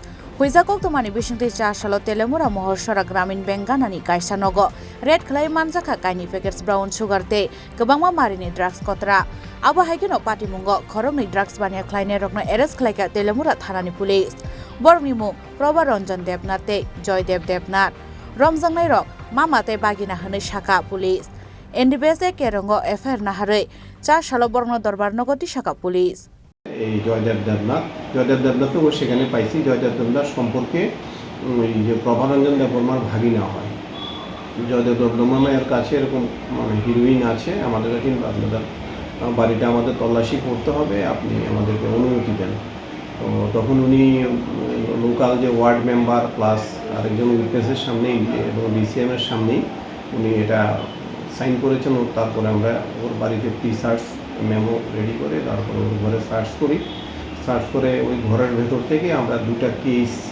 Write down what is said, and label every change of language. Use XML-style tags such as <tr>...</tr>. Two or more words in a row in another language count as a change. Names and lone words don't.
<trp>Huja koktumani bisingte cha salo Telemura Mohorsara Gramin Bank ganani kaisa nogo red khlai manjaka kaini packets</trp> <en>brown sugar</en> <trp>de gabang marini drugs kotra Abo haigeno party mungo khorokni drugs bania khlaine rokno arrest khlaika Telemura thanani police borni mu Prabharanjan Debnath te Joydev Debnath romjangnai rok mamate bagina hne shaka police NDBS kerongo FIR naharei cha salo borno darbar nogoti shaka police</trp> <bn>এই জয়দেব দেবনাথও সেখানে পাইছি জয়দেব দেবনাথ সম্পর্কে যে প্রভারঞ্জন দেববর্মার ভাগিনা হয় জয়দেব দেববর্মার কাছে এরকম মানে হিরোইন আছে আমাদের কাছে আপনাদের বাড়িটা আমাদের তল্লাশি করতে হবে আপনি আমাদেরকে অনুমতি দেন তো তখন উনি লোকাল যে</bn> <en>ward member</en> <bn>প্লাস আরেকজন উইটনেসের সামনেই এবং DCM এর সামনেই উনি এটা সাইন করেছেন তারপরে আমরা ওর বাড়িতে</bn> <en>pre-search memo ready</en> <bn>করে তারপরে ওর ঘরে সার্চ করি সার্চ করে ওই ঘরের ভেতর থেকে আমরা দুটা কেস</bn>